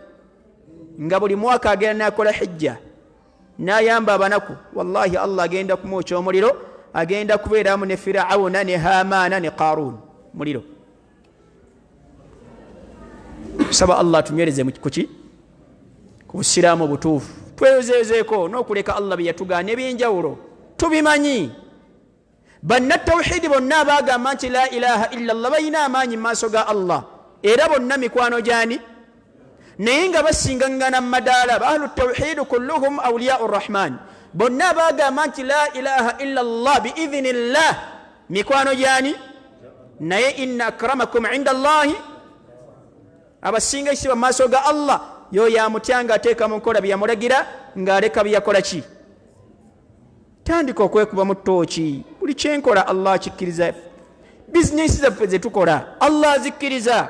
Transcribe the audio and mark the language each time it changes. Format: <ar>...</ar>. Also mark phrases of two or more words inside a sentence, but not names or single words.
<lg>Nga buli mwaka agenda n'akola hijja n'ayamba abanaku, wallahi Allah agenda kumwokya omuliro, agenda kubeeramu ne Firawuna ne Haamaana ne Qaaruun muliro. Saba Allah tunywereze kuki? Ku busiraamu butuufu, tweyozeezeeko n'okuleka Allah bye yatugaana ebyenjawulo tubimanyi. Banna tawhidi bonna abagamba nti</lg> <ar>لا إله إلا الله</ar> <lg>balina amaanyi mu maaso ga Allah, era bonna mikwano gyani? Naye nga basingangana mu madaala,</lg> <ar>أهل التوحيد كلهم أولياء الرحمن,</ar> <lg>bonna abagamba nti</lg> <ar>لا إله إلا الله</ar> <lg>biidhinillah mikwano gyani?</lg> <ar>Naye إن أكرمكم عند الله,</ar> <lg>abasinga ekitiibwa mu maaso ga Allah yoyo amutya ng'ateeka mu nkola bye yamulagira, ng'aleka bye yakola ki? Tandika okwekuba mu ttooki. Buli kyenkola Allah akikkiriza. Bizinesi zaffe ze tukola Allah azikkiriza.</lg>